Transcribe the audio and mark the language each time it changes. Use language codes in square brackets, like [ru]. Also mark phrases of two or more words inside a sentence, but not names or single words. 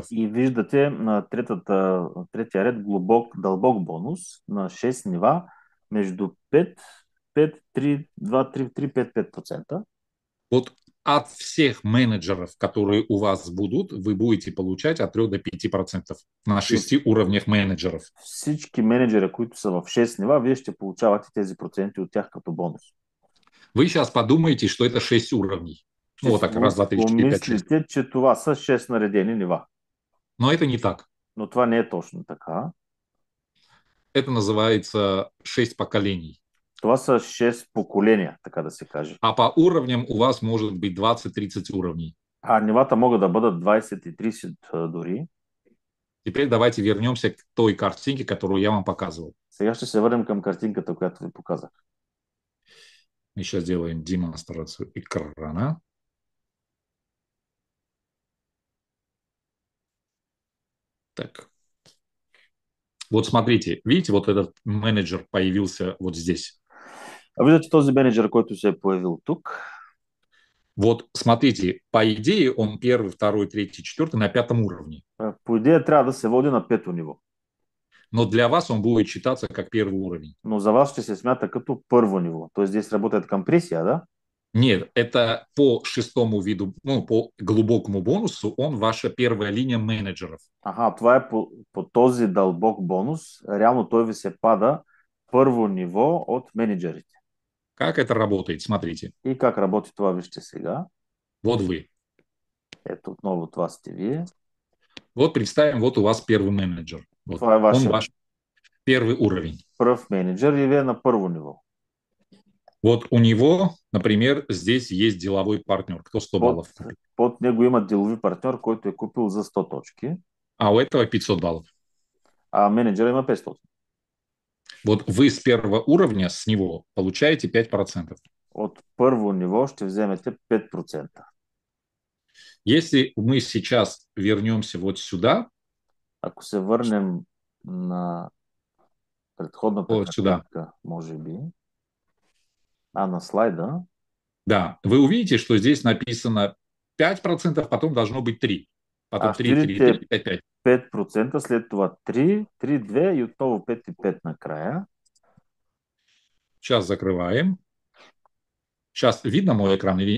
[bg] И виждате на третия ред дълбок бонус на 6 нива между 5, 5, 3, 2, 3, 3, 5, 5%. [ru] Вот от всех менеджеров, которые у вас будут, вы будете получать от 3 до 5% на 6 уровнях менеджеров. [bg] Всички менеджери, които са в 6 нива, вие ще получавате тези проценти от тях като бонус. [ru] Вы сейчас подумаете, что это 6 уровней. Ну, вот так, раз, два, три, четыре, пять, шесть. [bg] Помислите, че това са 6 наредени нива. [ru] Но это не так. [bg] Но това не е точно така. [ru] Это называется 6 поколений. [bg] Това са 6 поколения, така да се каже. [ru] А по уровням у вас может быть 20-30 уровней. [bg] А нивата могат да бъдат 20 и 30 дори. [ru] Теперь давайте вернемся к той картинке, которую я вам показывал. [bg] Сега ще се върнем към картинката, която ви показах. [ru] Мы сейчас делаем демонстрацию экрана. Так. Вот смотрите, видите, вот этот менеджер появился вот здесь. [bg] А виждате този менеджер, който се е появил тук? [ru] Вот смотрите, по идее он первый, второй, третий, четвертый на 5 уровне. [bg] По идея трябва да се води на 5-то ниво. [ru] Но для вас он будет считаться как первый уровень. [bg] Но за вас ще се смята като първо ниво. [ru] Тоест здесь работает компрессия, да? Нет, это по 6 виду, ну, по глубокому бонусу, он ваша первая линия менеджеров. [bg] Ага, това е по този дълбок бонус. Реално той ви се пада първо ниво от менеджерите. [ru] Как это работает? Смотрите. [bg] И как работи това, вижте сега. [ru] Вот вы. [bg] Ето отново това сте вие. [ru] Вот представим, вот у вас первый менеджер. Вот. [bg] Това е [ru] Он ваш первый уровень. [bg] пръв менеджер и вие на първо ниво. [ru] Вот у него, например, здесь есть деловой партнер, кто 100 баллов купил. [bg] Под него има делови партньор, който е купил за 100 точки. [ru] А у этого 500 баллов. [bg] А менеджера има 500. [ru] Вот вы с первого уровня с него получаете 5%. [bg] От първо ниво ще вземете 5%. [ru] Если мы сейчас вернемся вот сюда, [bg] Ако се върнем на предходната [ru] вот сюда, [bg] картинка, може би, на слайда, да, [ru] вы увидите, что здесь написано 5%, потом должно быть 3. Потом 3, 3, 3, 5, 5. [bg] 5%, след това 3, 3, 2 и отново 5 и 5 накрая. [ru] Сейчас закрываем. Сейчас видно мой экран? Или...